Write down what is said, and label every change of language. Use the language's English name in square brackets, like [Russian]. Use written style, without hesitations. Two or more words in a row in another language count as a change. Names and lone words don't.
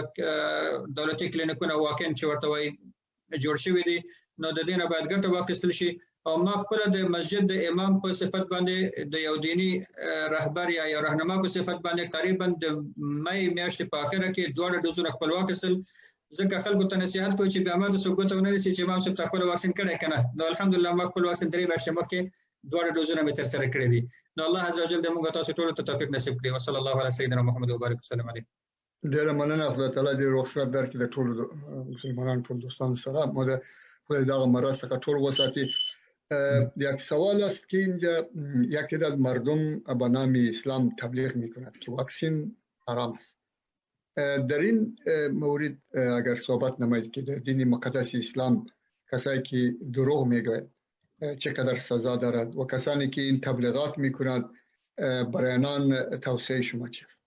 [Pashto] دولتي کلینیکونو واکسین چې ورته وایي جوړ شوی دي نو د دې نه باید ګټه واخیستل شي او ما خپل د مسجد د امام په صفت باندې د یو دینی رهبر یا یو راهنما په صفت باندې تقریبا د مې میاشتې په اخره کې دوه ډوزونه خپل واخیستل ځکه خلکو ته نصیحت کوي چې بیا ما د ثبوت ونه لسی چې امام صاحب خپل واکسین کړی کنه نو الحمدلله ما خپل واکسین 3 میاشتې مخکې دوه ډوزونه مې تر سره کړی دي نو الله عزوجل دې موږ تاسو ټول ته توفیق نصیب کړي [Arabic] وصلی الله علی سیدنا محمد وبارک وسلم علیه [Pashto] ډیر مننه خدای تعالی دې رخصت درکړي د ټول مسلمانانو ټول دوستانو سره مو د خدای دغه مرض څخه ټول وساتي [Persian] یک سوال است که اینجا یکی از مردم به نام اسلام تبلیغ میکند که واکسین حرام است در این مورد اگر صحبت نمایید که در دین مقدس اسلام کسایی که دروغ میگوید چقدر سزا دارد و کسانی که این تبلیغات میکنند برای آنان توصیه شما چیست؟